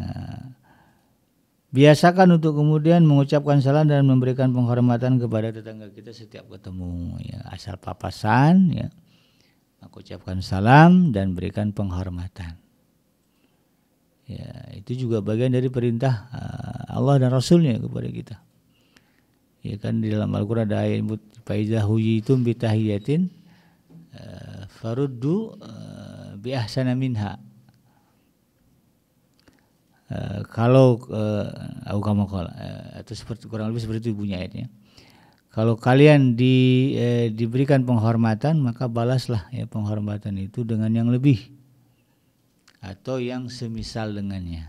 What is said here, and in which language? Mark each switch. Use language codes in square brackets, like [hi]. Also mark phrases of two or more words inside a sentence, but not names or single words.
[id] Biasakan untuk kemudian mengucapkan salam dan memberikan penghormatan kepada tetangga kita setiap ketemu ya, asal papasan ya, mengucapkan salam dan berikan penghormatan ya, itu juga bagian dari perintah Allah dan Rasulnya kepada kita ya kan. Di dalam Al-Quran ada ayat [ar] فإذا حييتم بتحية فردوا بأحسن منها. [id] Kalau atau seperti kurang lebih seperti itu bunyi ayatnya. Kalau kalian diberikan penghormatan maka balaslah ya penghormatan itu dengan yang lebih atau yang semisal dengannya.